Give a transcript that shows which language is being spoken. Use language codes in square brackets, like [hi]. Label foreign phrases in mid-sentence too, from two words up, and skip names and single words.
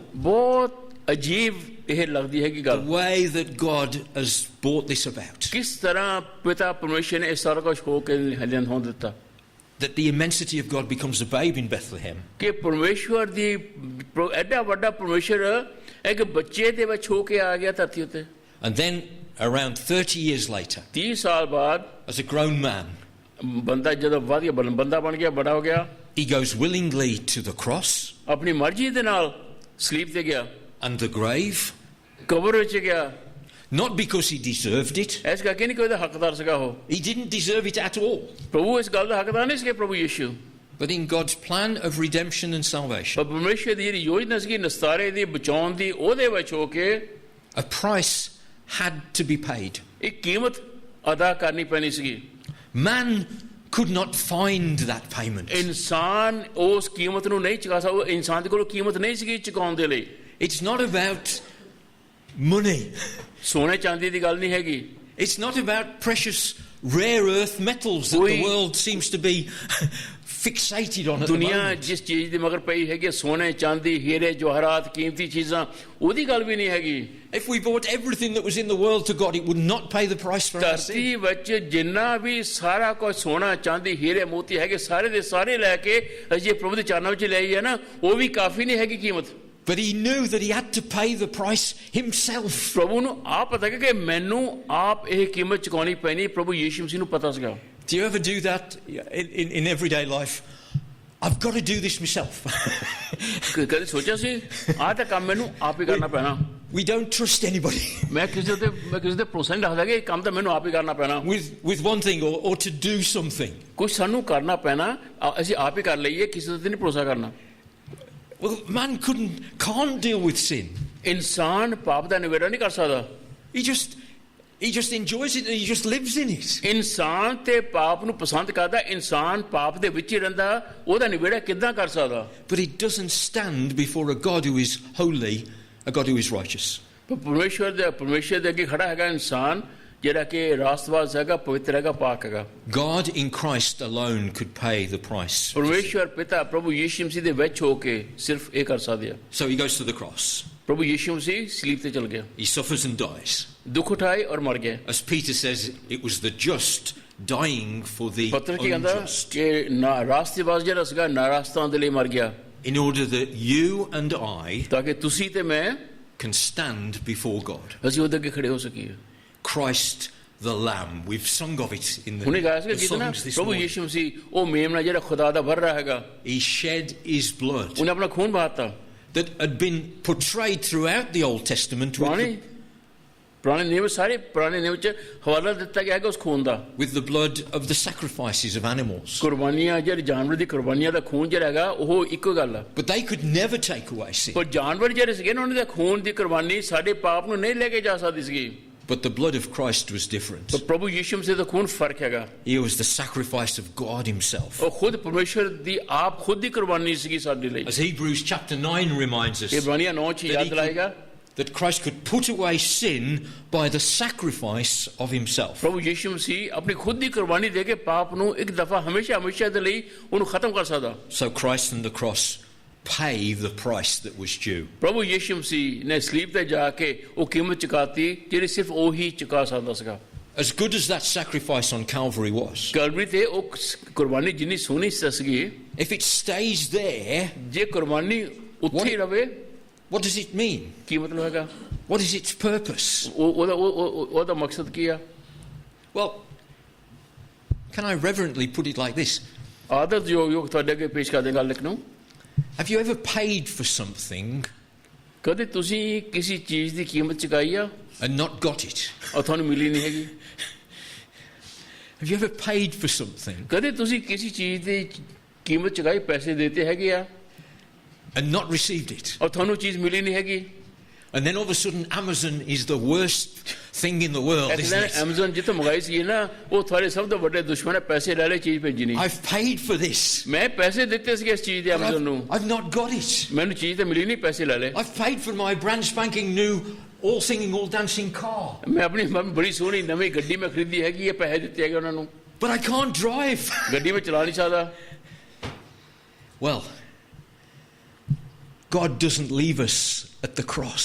[pa] ਬਹੁਤ ਅਜੀਬ ਇਹ ਲੱਗਦੀ ਹੈ ਕਿ [en] the [pa] ਗੱਲ [en] way that God has brought this about. [pa] ਕਿਸ ਤਰ੍ਹਾਂ ਪਿਤਾ ਪਰਮੇਸ਼ਰ ਨੇ ਇਹ ਸਾਰਾ ਕੁਝ ਹੋ ਕੇ ਹਲਿਆਂ ਹੋ ਦਿੱਤਾ [en] That the immensity of God becomes a babe in Bethlehem. [pa] ਕਿ ਪਰਮੇਸ਼ਰ ਦੀ ਐਡਾ ਵੱਡਾ ਪਰਮੇਸ਼ਰ ਇੱਕ ਬੱਚੇ ਦੇ ਵਿੱਚ ਹੋ ਕੇ ਆ ਗਿਆ ਧਰਤੀ ਉੱਤੇ [en] And then, around 30 years later, [pa] 30 ਸਾਲ ਬਾਅਦ [en] as a grown man, [pa] ਬੰਦਾ ਜਦੋਂ ਵਧ ਗਿਆ ਬੰਦਾ ਬਣ ਗਿਆ ਬੜਾ ਹੋ ਗਿਆ [en] he goes willingly to the cross [pa] ਆਪਣੀ ਮਰਜ਼ੀ ਦੇ ਨਾਲ ਸਲੀਬ ਤੇ ਗਿਆ [en] and the grave, [pa] ਕਬਰ ਵਿੱਚ ਗਿਆ [en] not because he deserved it. [pa] ਇਸ ਕਰਕੇ ਨਹੀਂ ਕੋਈ ਉਹਦਾ ਹੱਕਦਾਰ ਸੀਗਾ ਉਹ [en] He didn't deserve it at all. [pa] ਪ੍ਰਭੂ ਇਸ ਗੱਲ ਦਾ ਹੱਕਦਾਰ ਨਹੀਂ ਸੀ ਪ੍ਰਭੂ ਯਿਸੂ [en] But in God's plan of redemption and salvation, [pa] ਪਰ ਪਰਮੇਸ਼ਰ ਦੀ ਜਿਹੜੀ ਯੋਜਨਾ ਸੀ ਨਿਸਤਾਰੇ ਦੀ ਬਚਾਉਣ ਦੀ ਉਹਦੇ ਵਿੱਚ ਹੋ ਕੇ [en] a price had to be paid. [pa] ਇੱਕ ਕੀਮਤ ਅਦਾ ਕਰਨੀ ਪੈਣੀ ਸੀ [en] Man could not find that payment. [pa] ਇਨਸਾਨ ਉਸ ਕੀਮਤ ਨੂੰ ਨਹੀਂ ਚੁਕਾ ਸਕਦਾ ਇਨਸਾਨ ਦੇ ਕੋਲ ਕੀਮਤ ਨਹੀਂ ਸੀ ਚੁਕਾਉਣ ਦੇ ਲਈ [en] It's not about money. [pa] ਸੋਨੇ ਚਾਂਦੀ ਦੀ ਗੱਲ ਨਹੀਂ ਹੈਗੀ [en] It's not about precious rare earth metals that the [pa] Koi- [en] world seems to be fixated on at the [pa] ਦੁਨੀਆ [en] moment. [pa] ਜਿਸ ਚੀਜ਼ ਦੀ ਮਗਰ ਪਈ ਹੈਗੀ ਸੋਨੇ ਚਾਂਦੀ ਹੀਰੇ ਜਵਾਹਰਾਤ ਕੀਮਤੀ ਚੀਜ਼ਾਂ ਉਹਦੀ ਗੱਲ ਵੀ ਨਹੀਂ ਹੈਗੀ [en] If we brought everything that was in the world to God, it would not pay the price for our sin. [pa] ਧਰਤੀ ਵਿੱਚ ਜਿੰਨਾ ਵੀ ਸਾਰਾ ਕੁਝ ਸੋਨਾ ਚਾਂਦੀ ਹੀਰੇ ਮੋਤੀ ਹੈਗੇ ਸਾਰੇ ਦੇ ਸਾਰੇ ਲੈ ਕੇ ਅਸੀਂ ਪ੍ਰਭੂ ਦੇ ਚਰਨਾਂ ਵਿੱਚ ਲੈ ਆਈਏ ਨਾ ਉਹ ਵੀ ਕਾਫੀ ਨਹੀਂ ਹੈਗੀ ਕੀਮਤ [en] But he knew that he had to pay the price himself. [pa] ਪ੍ਰਭੂ ਨੂੰ ਆਪ ਪਤਾ ਕਿ ਮੈਨੂੰ ਆਪ ਇਹ ਕੀਮਤ ਚੁਕਾਉਣੀ ਪੈਣੀ ਪ੍ਰਭੂ ਯੀਸ਼ੂ ਮਸੀਹ ਨੂੰ ਪਤਾ ਸੀਗਾ [en] Do you ever do that in everyday life? I've got to do this myself. [pa] ਕਦੇ ਸੋਚਿਆ ਸੀ ਆਹ ਤਾਂ ਕੰਮ ਮੈਨੂੰ ਆਪ ਹੀ ਕਰਨਾ ਪੈਣਾ [en] We don't trust anybody [pa] ਮੈਂ ਕਿਸੇ ਤੇ ਭਰੋਸਾ ਨਹੀਂ ਰੱਖਦਾ ਕਿ ਇਹ ਕੰਮ ਤਾਂ ਮੈਨੂੰ ਆਪ ਹੀ ਕਰਨਾ ਪੈਣਾ [en] with one thing or to do something. [pa] ਕੁਝ ਸਾਨੂੰ ਕਰਨਾ ਪੈਣਾ ਅਸੀਂ ਆਪ ਹੀ ਕਰ ਲਈਏ ਕਿਸੇ ਤੇ ਨਹੀਂ ਭਰੋਸਾ ਕਰਨਾ [en] Well, man can't deal with sin. [pa] ਇਨਸਾਨ ਪਾਪ ਦਾ ਨਿਬੇੜਾ ਨਹੀਂ ਕਰ ਸਕਦਾ [en] He just enjoys it and he just lives in it. [pa] ਇਨਸਾਨ ਤੇ ਪਾਪ ਨੂੰ ਪਸੰਦ ਕਰਦਾ ਇਨਸਾਨ ਪਾਪ ਦੇ ਵਿੱਚ ਹੀ ਰਹਿੰਦਾ ਉਹਦਾ ਨਿਬੇੜਾ ਕਿੱਦਾਂ ਕਰ ਸਕਦਾ [en] But he doesn't stand before a God who is holy, a God who is righteous. [pa] ਪਰ ਪਰਮੇਸ਼ਰ ਦੇ ਅੱਗੇ ਖੜਾ ਹੈਗਾ ਇਨਸਾਨ ਜਿਹੜਾ ਕਿ ਰਾਸਤਵਾਸ ਹੈਗਾ ਪਵਿੱਤਰ ਹੈਗਾ ਪਾਕ ਹੈਗਾ [en] God in Christ alone could pay the price. [pa] ਪਰਮੇਸ਼ਰ ਪਿਤਾ ਪ੍ਰਭੂ ਯੀਸ਼ੂ ਮਸੀਹ ਦੇ ਵਿੱਚ ਹੋ ਕੇ ਸਿਰਫ ਇਹ ਕਰ ਸਕਦੇ ਆ [en] So he goes to the cross. [pa] ਪ੍ਰਭੂ ਯੀਸ਼ੂ ਮਸੀਹ ਸਲੀਬ ਤੇ ਚਲ ਗਿਆ [en] He suffers and dies. [pa] ਦੁੱਖ ਉਠਾਏ ਔਰ ਮਰ ਗਿਆ [en] As Peter says, it was the just dying for the [pa] ਪੱਤਰ ਕੀ ਕਹਿੰਦਾ [en] unjust. [pa] ਕਿ ਨਾ ਰਾਸਤਵਾਸ ਜਿਹੜਾ ਸੀਗਾ ਨਾਰਾਸਤਾਂ ਦੇ ਲਈ ਮਰ ਗਿਆ [en] In order that you and I [pa] ਤਾਂ ਕਿ ਤੁਸੀਂ ਤੇ ਮੈਂ [en] can stand before God. [pa] ਅਸੀਂ ਉਹਦੇ ਅੱਗੇ ਖੜੇ ਹੋ ਸਕੀਏ [en] Christ the Lamb. We've sung of it in [pa] ਹੁਣੇ ਗਾਇਆ [en] the [pa] ਸੀਗਾ ਗੀਤ ਨਾ [en] songs this [pa] ਪ੍ਰਭੂ [en] morning. [pa] ਯੀਸ਼ੂ ਮਸੀਹ ਉਹ ਮੇਮਣਾ ਜਿਹੜਾ ਖੁਦਾ ਦਾ ਵਰ ਰਿਹਾ ਹੈਗਾ [en] He shed his blood [pa] ਉਹਨੇ ਆਪਣਾ ਖੂਨ ਬਹਾਤਾ [en] that had been portrayed throughout the Old Testament [pa] ਪੁਰਾਣੇ ਨਿਯਮ ਸਾਰੇ ਪੁਰਾਣੇ ਨਿਯਮ ਚ ਹਵਾਲਾ ਦਿੱਤਾ ਗਿਆ ਹੈਗਾ ਉਸ ਖੂਨ ਦਾ [en] with the blood of the sacrifices of animals. [pa] ਕੁਰਬਾਨੀਆਂ ਜਿਹੜੇ ਜਾਨਵਰ ਦੀ ਕੁਰਬਾਨੀਆਂ ਦਾ ਖੂਨ ਜਿਹੜਾ ਹੈਗਾ ਉਹ ਇੱਕੋ ਗੱਲ ਆ [en] But they could never take away sin. [pa] ਪਰ ਜਾਨਵਰ ਜਿਹੜੇ ਸੀਗੇ ਨਾ ਉਹਨਾਂ ਦੇ ਖੂਨ ਦੀ ਕੁਰਬਾਨੀ ਸਾਡੇ ਪਾਪ ਨੂੰ ਨਹੀਂ ਲੈ ਕੇ ਜਾ ਸਕਦੀ ਸੀਗੀ [en] But the blood of Christ was different. [pa] ਪਰ ਪ੍ਰਭੂ ਯੀਸ਼ੂ ਮਸੀਹ ਦਾ ਖੂਨ ਫਰਕ ਹੈਗਾ [en] He was the sacrifice of God himself. [pa] ਉਹ ਖੁਦ ਪਰਮੇਸ਼ਰ ਦੀ ਆਪ ਖੁਦ ਦੀ ਕੁਰਬਾਨੀ ਸੀਗੀ ਸਾਡੇ ਲਈ [en] As Hebrews chapter 9 reminds us, [pa] ਇਬਰਾਨੀਆਂ 9 ਚ ਯਾਦ ਦਿਲਾਏਗਾ [en] that Christ could put away sin by the sacrifice of himself. [pa] ਪ੍ਰਭੂ ਯੀਸ਼ੂ ਮਸੀਹ ਆਪਣੀ ਖੁਦ ਦੀ ਕੁਰਬਾਨੀ ਦੇ ਕੇ ਪਾਪ ਨੂੰ ਇੱਕ ਦਫਾ ਹਮੇਸ਼ਾ ਹਮੇਸ਼ਾ ਦੇ ਲਈ ਉਹਨੂੰ ਖਤਮ ਕਰ ਸਕਦਾ [en] So Christ on the cross paid the price that was due. [pa] ਪ੍ਰਭੂ ਯੀਸ਼ੂ ਮਸੀਹ ਨੇ ਸਲੀਬ ਤੇ ਜਾ ਕੇ ਉਹ ਕੀਮਤ ਚੁਕਾਤੀ ਜਿਹੜੀ ਸਿਰਫ ਉਹ ਹੀ ਚੁਕਾ ਸਕਦਾ ਸੀਗਾ [en] As good as that sacrifice on Calvary was, [pa] ਕਲਵਰੀ ਤੇ ਉਹ ਕੁਰਬਾਨੀ ਜਿੰਨੀ ਸੋਹਣੀ ਸੀਗੀ [en] if it stays there, [pa] ਜੇ ਕੁਰਬਾਨੀ ਉੱਥੇ ਹੀ ਰਵੇ [en] what does it mean? [pa] ਕੀ ਮਤਲਬ ਹੈਗਾ [en] What is its purpose? [pa] ਉਹਦਾ ਮਕਸਦ ਕੀ ਆ [en] Well, can I reverently put it like this? [pa] ਆਦਰ ਜੋ ਤੁਹਾਡੇ ਅੱਗੇ ਪੇਸ਼ ਕਰ ਦੇ ਗੱਲ ਇੱਕ ਨੂੰ [en] Have you ever paid for something [pa] ਕਦੇ ਤੁਸੀਂ ਕਿਸੇ ਚੀਜ਼ ਦੀ ਕੀਮਤ ਚੁਕਾਈ ਆ [en] and not got it? [pa] ਔਰ ਤੁਹਾਨੂੰ ਮਿਲੀ ਨਹੀਂ ਹੈਗੀ [en] Have you ever paid for something [pa] ਕਦੇ ਤੁਸੀਂ ਕਿਸੇ ਚੀਜ਼ ਦੀ ਕੀਮਤ ਚੁਕਾਈ ਪੈਸੇ ਦਿੱਤੇ ਹੈਗੇ ਆ [en] and not received it? [pa] ਔਰ ਤੁਹਾਨੂੰ ਚੀਜ਼ ਮਿਲੀ ਨਹੀਂ ਹੈਗੀ [en] And then all of a sudden Amazon is the worst thing in the world, [pa] ਇੱਕ [en] isn't [pa] ਦਿਨ [en] it? [pa] Amazon ਜਿੱਥੋਂ ਮੰਗਾਈ ਸੀ ਨਾ ਉਹ ਤੁਹਾਡੇ ਸਭ ਤੋਂ ਵੱਡੇ ਦੁਸ਼ਮਣ ਹੈ ਪੈਸੇ ਲੈ ਲੈ ਚੀਜ਼ ਭੇਜੀ ਨਹੀਂ [en] I've paid for this. [pa] ਮੈਂ ਪੈਸੇ ਦਿੱਤੇ ਸੀ ਇਸ ਚੀਜ਼ ਦੇ [en] but [pa] Amazon ਨੂੰ [en] I've not got it. [pa] ਮੈਨੂੰ ਚੀਜ਼ ਤਾਂ ਮਿਲੀ ਨਹੀਂ ਪੈਸੇ ਲੈ ਲੈ [en] I've paid for my brand spanking new all singing, all dancing car. [pa] ਮੈਂ ਆਪਣੀ ਬੜੀ ਸੋਹਣੀ ਨਵੀਂ ਗੱਡੀ ਮੈਂ ਖਰੀਦੀ ਹੈਗੀ ਹੈ ਪੈਸੇ ਦਿੱਤੇ ਹੈਗੇ ਉਹਨਾਂ ਨੂੰ [en] But I can't drive. [pa] ਗੱਡੀ ਮੈਂ ਚਲਾ ਨਹੀਂ ਸਕਦਾ [en] Well, God doesn't leave us at the cross.